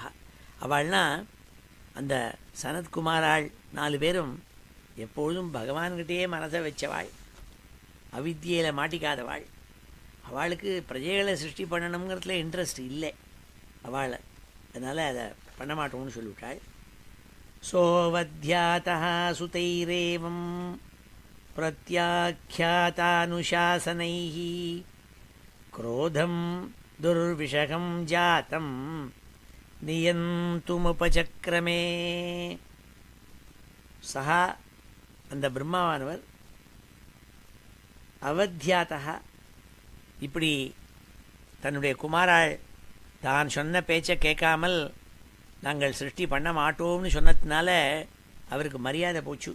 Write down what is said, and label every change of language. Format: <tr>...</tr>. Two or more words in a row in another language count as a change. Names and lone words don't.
<ta>அவள்னால் அந்த சனத்குமாராள் 4 பேரும் எப்பொழுதும் பகவான்கிட்டேயே மனசை வச்சவாள், அவித்தியில் மாட்டிக்காதவாள். அவளுக்கு பிரஜைகளை சிருஷ்டி பண்ணணுங்கிறதுல இன்ட்ரெஸ்ட் இல்லை அவளை. அதனால் அதை பண்ண மாட்டோம்னு சொல்லிவிட்டாள்.</ta> <sa>सोवध्याता सुतैरेवं प्रत्याख्यातानुशासनैः क्रोधं दुर्विषहं जातं नियन्तुमुपचक्रमे.</sa> <ta>சஹா அந்த பிரம்மாவானவர் அவத்யாதா இப்படி தன்னுடைய குமாராள் தான் சொன்ன பேச்சை கேட்காமல் நாங்கள் சிருஷ்டி பண்ண மாட்டோம்னு சொன்னதுனால அவருக்கு மரியாதை போச்சு.</ta>